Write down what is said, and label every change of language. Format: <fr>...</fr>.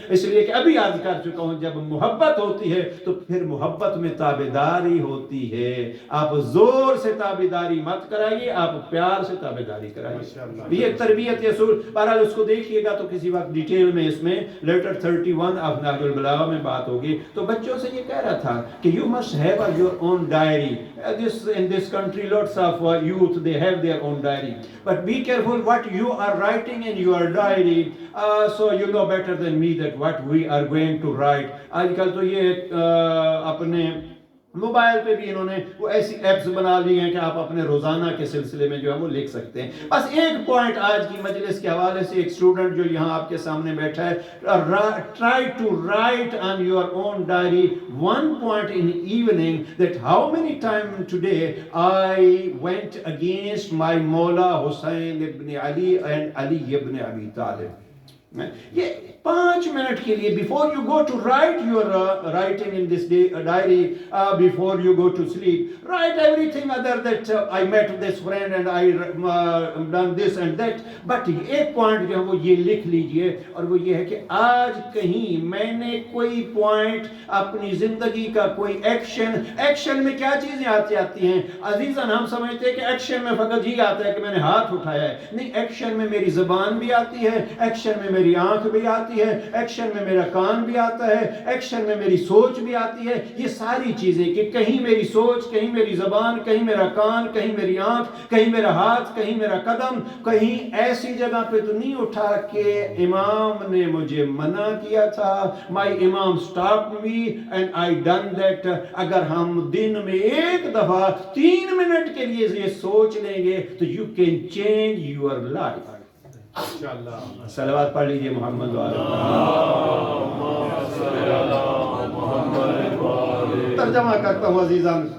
<ur>اس لیے کہ ابھی عرض کر چکا ہوں جب محبت ہوتی ہے تو پھر محبت میں تابعداری ہوتی ہے. آپ زور سے تابعداری مت کرائیے، آپ پیار سے تابعداری کرائیے. یہ تربیت اصول. بہرحال اس کو دیکھیے گا تو کسی وقت ڈیٹیل میں اس میں لیٹر 31 آف نہج البلاغہ میں بات ہوگی. تو بچوں سے یہ کہہ رہا تھا کہ</ur> <en>you must have your own diary. In this country lots of youth they have their own diary. But be careful what you are writing in your diary. So you know better than me that what we are going to write.</en> <ur>آج کل تو یہ اپنے mobile پہ بھی انہوں نے وہ ایسی ایپس بنا لی ہیں کہ آپ اپنے روزانہ کے سلسلے میں جو ہے وہ لکھ سکتے ہیں. بس ایک پوائنٹ آج کی مجلس کے حوالے سے ایک اسٹوڈنٹ جو یہاں آپ کے سامنے بیٹھا ہے،</ur> <en>try to write on your own diary one point in the evening that how many times today I went against my Mawla Hussain ibn Ali and Ali ibn Abi Talib.</en> <ur>یہ 5 minute کے لیے</ur> <en>before you go to write your writing in this diary, before you go to sleep, write everything other that I met this friend and I done this and that.</en> <ur>But ایک point جو ہے وہ یہ لکھ لیجئے اور وہ یہ ہے کہ آج کہیں میں نے کوئی پوائنٹ اپنی زندگی کا کوئی ایکشن میں کیا چیزیں آتی ہیں عزیزاً. ہم سمجھتے ہیں کہ ایکشن میں فقط یہ آتا ہے کہ میں نے ہاتھ اٹھایا ہے. نہیں، ایکشن میں میری زبان بھی آتی ہے، ایکشن میں میری آنکھ بھی آتی ہے، ایکشن میں میرا کان بھی آتا ہے، ایکشن میں میری سوچ بھی آتی ہے. یہ ساری چیزیں کہ کہیں میری سوچ، کہیں میری زبان، کہیں میرا کان، کہیں میری آنکھ، کہیں میرا ہاتھ، کہیں میرا قدم کہیں ایسی جگہ پہ تو نہیں اٹھا کہ امام نے مجھے منع کیا تھا.</ur> <en>My imam stopped me and I done that.</en> <ur>اگر ہم دن میں ایک دفعہ 3 منٹ کے لیے یہ سوچ لیں گے تو</ur> <en>you can change your life.</en> <ur>صلوات پڑھ لیجئے محمد ترجمہ کرتا ہوں عزیزان.</ur>